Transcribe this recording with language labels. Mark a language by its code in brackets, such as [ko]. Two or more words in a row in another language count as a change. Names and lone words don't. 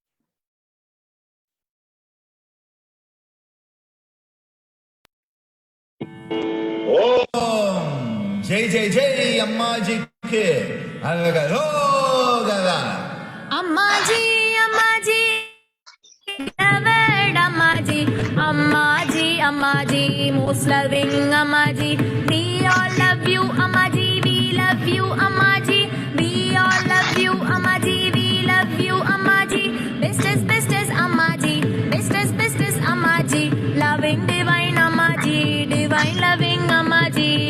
[hi] ओम जय जय जय अम्माजी के अरगगोगर. [en] Ammaji, Ammaji, beloved Ammaji, Ammaji, Ammaji, most loving Ammaji. We all love you, Ammaji. We love you, Ammaji. We all love you, Ammaji. We love you, Ammaji. Bestest Ammaji. Bestest Ammaji. Loving divine Ammaji. Divine loving Ammaji.